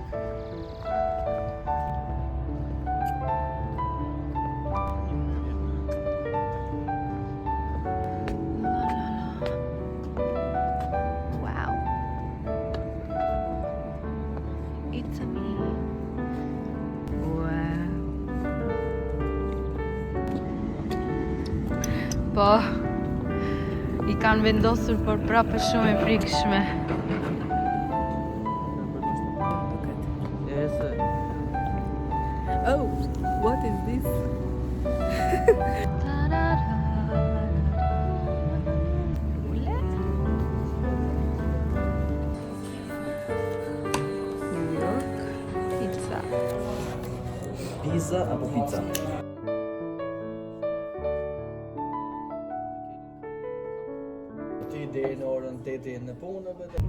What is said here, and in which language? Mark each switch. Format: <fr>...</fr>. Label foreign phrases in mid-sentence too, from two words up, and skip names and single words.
<en>Wow. It's a me. Wow.</en> <sq>Po, i kanë vendosur por prapë shumë e frikshme.</sq> <en>Oh, what is this? New York pizza.</en> <sq>Pizza apo pizza? Ti deri në orën 8 në punë apo?</sq>